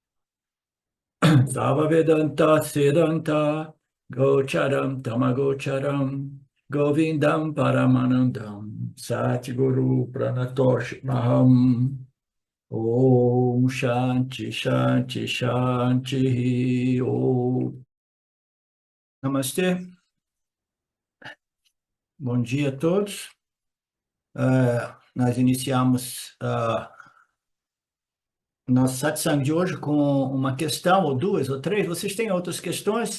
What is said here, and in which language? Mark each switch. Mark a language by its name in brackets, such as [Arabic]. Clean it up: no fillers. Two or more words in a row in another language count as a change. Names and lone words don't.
[Sanskrit] सर्व वेदान्त सिद्धान्त गोचरं तमगोचरं गोविन्दं परमानन्दं सद्गुरुं प्रणतोऽस्म्यहम् ॐ शान्तिः शान्तिः शान्तिः ॐ [Portuguese] Namastê, bom dia a todos. Nós iniciamos nosso satsang de hoje com uma questão, ou duas, ou três. Vocês têm outras questões?